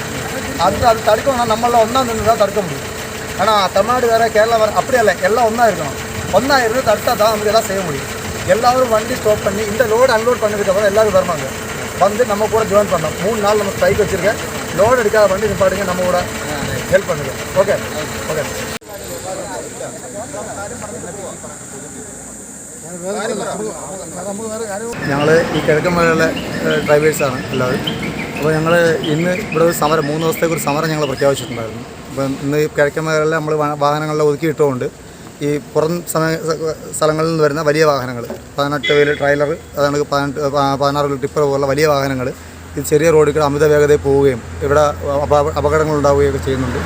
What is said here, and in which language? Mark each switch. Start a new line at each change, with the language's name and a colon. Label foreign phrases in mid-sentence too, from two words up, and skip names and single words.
Tamil: அது தடுக்கணும்னா நம்மளாம் ஒன்றா நின்று தான் தடுக்க முடியும். ஆனால் தமிழ்நாடு வேறு, கேரளா வேறு, அப்படியே இல்லை, எல்லாம் ஒன்றா இருக்கணும். ஒன்றா இருந்து தடுத்தா தான் நமக்கு எல்லாம் செய்ய முடியும். எல்லோரும் வண்டி ஸ்டாப் பண்ணி இந்த
English: load unload
Tamil: பண்ணதுக்கப்புறம் எல்லோரும் வருவாங்க, வந்து நம்ம கூட ஜாயின் பண்ணோம். 3 நாள் நம்ம ஸ்ட்ரைக் வச்சுருக்கேன். லோடு எடுக்காத வண்டி நிப்பாடுங்க, நம்ம கூட ஹெல்ப் பண்ணுங்க.
English: okay okay.
Malayalam: ഞങ്ങൾ ഈ കിഴക്കൻ മേഖലയിലെ ഡ്രൈവേഴ്സാണ് എല്ലാവരും. അപ്പോൾ ഞങ്ങൾ ഇന്ന് ഇവിടെ ഒരു സമരം, 3 ദിവസത്തേക്ക് ഒരു സമരം ഞങ്ങൾ പ്രഖ്യാപിച്ചിട്ടുണ്ടായിരുന്നു. അപ്പം ഇന്ന് ഈ കിഴക്കൻ മേഖലയിൽ നമ്മൾ വാഹനങ്ങളെ ഒതുക്കിയിട്ടുകൊണ്ട് ഈ പുറം സ്ഥലങ്ങളിൽ നിന്ന് വരുന്ന വലിയ വാഹനങ്ങൾ, 18
English: wheel trailer,
Malayalam: അതാണ് 16 ടിപ്പർ പോലുള്ള വലിയ വാഹനങ്ങൾ ഇത് ചെറിയ റോഡിൽ അമിത വേഗതയിൽ പോവുകയും ഇവിടെ അപകടങ്ങൾ ഉണ്ടാവുകയൊക്കെ ചെയ്യുന്നുണ്ട്.